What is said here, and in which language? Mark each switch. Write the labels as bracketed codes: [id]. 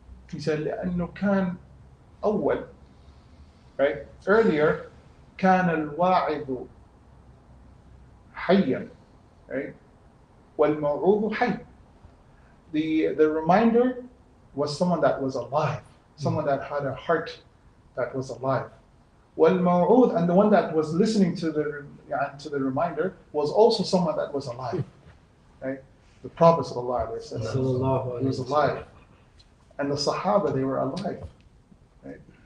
[en] He said [ar] لأنه كان أول, [en] right? Earlier [ar] كان الواعظ حيا, [en] right? [ar] والموعوظ حي. [en] The reminder was someone that was alive, someone that had a heart that was alive. [ar] والموعوظ, [en] and the one that was listening to the reminder was also someone that was alive, right? The Prophet ﷺ, he was alive, and the Sahaba, they were alive, right?